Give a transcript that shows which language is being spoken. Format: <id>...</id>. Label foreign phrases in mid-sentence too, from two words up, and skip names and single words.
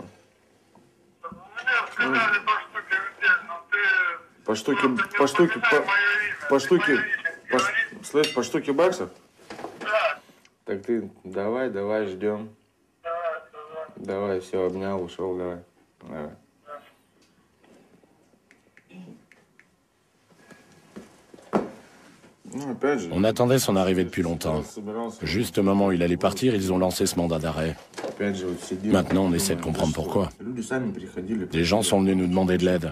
<ru>Мне сказали по штуке в день, но ты... Слышь, по штуке баксов? Да. Так ты давай, ждем. Давай, все, обнял, ушел, давай.</ru> <fr>On attendait son arrivée depuis longtemps. Juste au moment où il allait partir, ils ont lancé ce mandat d'arrêt. Maintenant, on essaie de comprendre pourquoi. Des gens sont venus nous demander de l'aide.</fr>